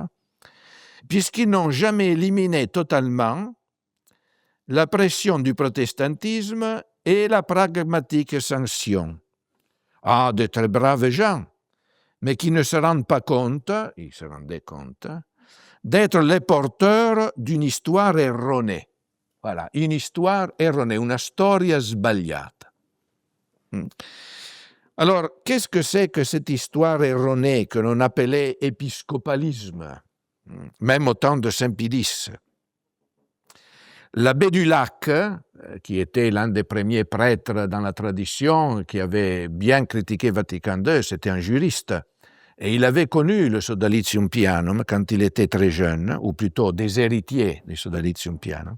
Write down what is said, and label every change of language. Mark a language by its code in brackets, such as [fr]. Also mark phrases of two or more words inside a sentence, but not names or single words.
[fr] Puisqu'ils n'ont jamais éliminé totalement la pression du protestantisme et la pragmatique sanction. Ah, de très braves gens, mais qui ne se rendent pas compte, ils se rendaient compte, d'être les porteurs d'une histoire erronée. Voilà, une histoire erronée, [it] una storia sbagliata. [fr] Alors, qu'est-ce que c'est que cette histoire erronée que l'on appelait épiscopalisme, même au temps de Saint-Pie-X? L'abbé du Lac, qui était l'un des premiers prêtres dans la tradition, qui avait bien critiqué Vatican II, c'était un juriste, et il avait connu le Sodalitium Pianum quand il était très jeune, ou plutôt des héritiers du Sodalitium Pianum.